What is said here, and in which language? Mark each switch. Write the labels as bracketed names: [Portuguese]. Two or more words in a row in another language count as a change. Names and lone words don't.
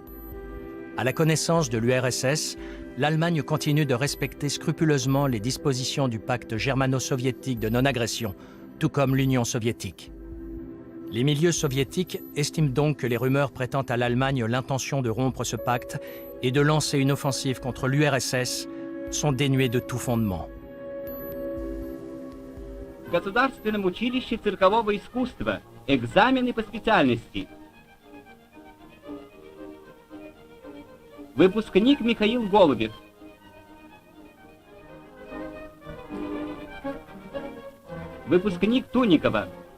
[French] À la connaissance de l'URSS, l'Allemagne continue de respecter scrupuleusement les dispositions du pacte germano-soviétique de non-agression, tout comme l'Union soviétique. Les milieux soviétiques estiment donc que les rumeurs prêtant à l'Allemagne l'intention de rompre ce pacte et de lancer une offensive contre l'URSS sont dénuées de tout fondement. [Russian] В Государственном училище циркового искусства экзамены по специальности. Выпускник Михаил Голубев. Выпускник Туникова.